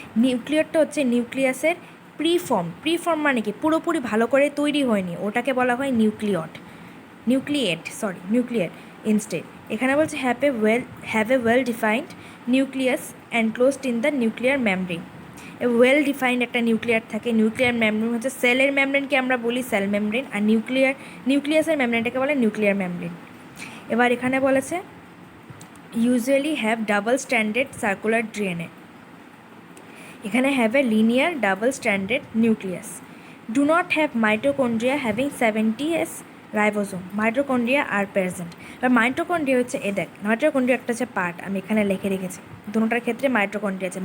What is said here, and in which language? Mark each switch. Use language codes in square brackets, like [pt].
[bn] নিউক্লিয়ডটা হচ্ছে নিউক্লিয়াসের প্রিফর্ম মানে কি পুরোপুরি ভালো করে তৈরি হয়নি, ওটাকে বলা হয় নিউক্লিয়েট ইনস্টেড। এখানে বলছে [en] Have a well defined nucleus enclosed in the nuclear membrane. [bn] Well defined একটা নিউক্লিয়ার থাকে। নিউক্লিয়ার মেমব্রেন হচ্ছে সেলের মেমব্রেনকে আমরা বলি সেল মেমব্রেন, আর নিউক্লিয়াসের মেমব্রেনটাকে বলে নিউক্লিয়ার মেমব্রেন। এবার এখানে বলেছে [en] usually have double stranded circular DNA. এখানে have a linear double stranded nucleus. Do not have mitochondria having 70s ribosome. Mitochondria are present. [bn] আর mitochondria হচ্ছে দেখ, মাইটোকন্ড্রিয়া একটা হচ্ছে পার্ট, আমি এখানে লিখে রেখেছি, দুটোটার ক্ষেত্রে মাইটোকন্ড্রিয়া আছে।